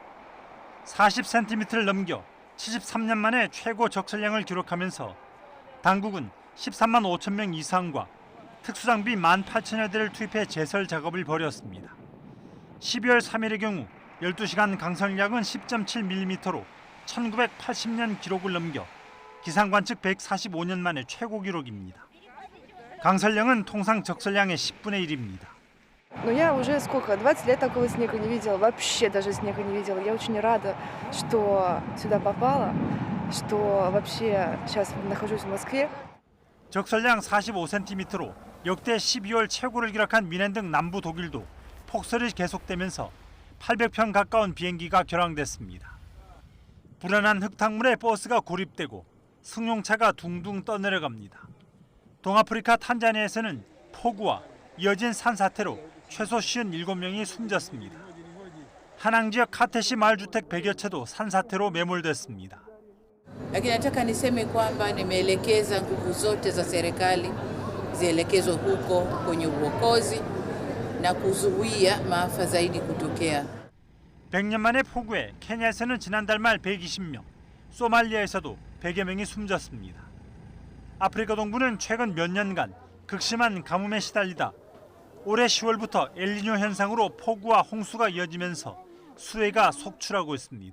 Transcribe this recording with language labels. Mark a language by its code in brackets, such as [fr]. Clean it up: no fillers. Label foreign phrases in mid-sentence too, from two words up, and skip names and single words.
[ko] 40cm를 넘겨 73년 만에 최고 적설량을 기록하면서 당국은 13만 5천 명 이상과 특수장비 18,000여 대를 투입해 제설 작업을 벌였습니다. 12월 3일의 경우 12시간 강설량은 10.7mm로 1980년 기록을 넘겨 기상관측 145년 만에 최고 기록입니다. 강설량은 통상 적설량의 10분의 1입니다. [ru] Но я уже 20 лет такого снега не видела, вообще даже снега не видела. Я очень рада, что сюда попала, что вообще сейчас нахожусь в Москве. [ko] 적설량 45cm로 역대 12월 최고를 기록한 미넨 등 남부 독일도 폭설이 계속되면서 800편 가까운 비행기가 결항됐습니다. 불안한 흙탕물에 버스가 고립되고 승용차가 둥둥 떠내려갑니다. 동아프리카 탄자니아에서는 폭우와 이어진 산사태로 최소 57명이 숨졌습니다. 하낭 지역 카테시 마을주택 100여 채도 산사태로 매몰됐습니다. [sw] lakini nataka niseme kwamba nimeelekeza nguvu zote za serikali zielekezwe huko kwenye uokozi na kuzuia maafa zaidi kutokea. [ko] 100년 만의 폭우에 케냐에서는 지난달 말 120명, 소말리아에서도 100여 명이 숨졌습니다. 아프리카 동부는 최근 몇 년간 극심한 가뭄에 시달리다 올해 10월부터 엘니뇨 현상으로 폭우와 홍수가 이어지면서 수해가 속출하고 있습니다.